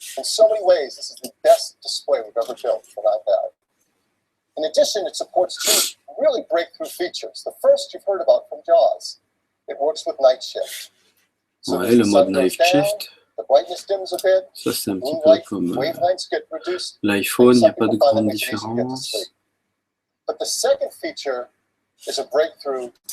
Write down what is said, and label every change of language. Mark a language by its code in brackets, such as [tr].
[en] In so many ways, this is the best display we've ever built for an iPad. In addition, it supports two really breakthrough features. The first you've heard about from JAWS. It works with night shift. [fr] So ouais, le mode night shift, ça c'est un petit peu comme l'iPhone, il n'y a pas de grande différence. [en] But the second feature is a breakthrough.